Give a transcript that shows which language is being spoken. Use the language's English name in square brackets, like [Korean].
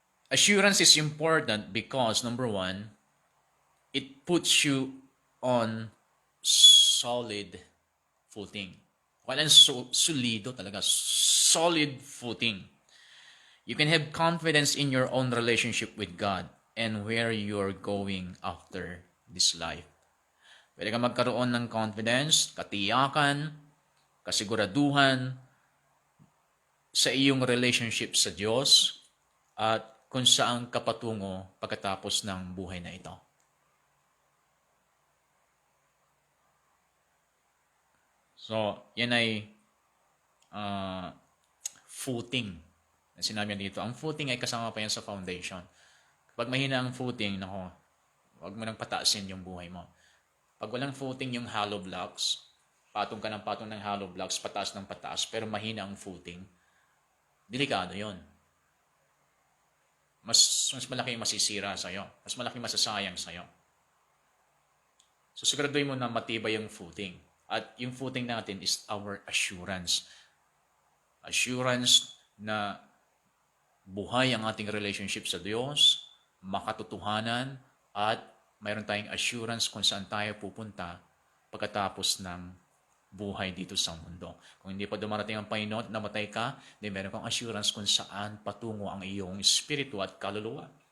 [English] Assurance is important because, number one, it puts you on solid footing. [Filipino] Walang solido talaga. [English] Solid footing. You can have confidence in your own relationship with God and where you're going after this life. [Filipino] Pwede ka magkaroon ng confidence, katiyakan, kasiguraduhan sa iyong relationship sa Diyos at kung saan ka patungo pagkatapos ng buhay na ito. So, yan ay footing. Sinabi dito, ang footing ay kasama pa yan sa foundation. Kapag mahina ang footing, huwag mo nang pataasin yung buhay mo. Pag walang footing yung hollow blocks, patong ka ng patong ng hollow blocks, pataas ng pataas, pero mahina ang footing, delikado yon. Mas malaki yung masisira sa'yo. Mas malaki masasayang sa'yo. So, siguraduhin mo na matibay yung footing. At yung footing natin [English] is our assurance. [Filipino] Assurance na buhay ang ating relationship sa Diyos, makatotohanan, at mayroon tayong assurance kung saan tayo pupunta pagkatapos ng buhay dito sa mundo. Kung hindi pa dumarating ang Panginoon at namatay ka, then meron kang assurance kung saan patungo ang iyong espiritu at kaluluwa.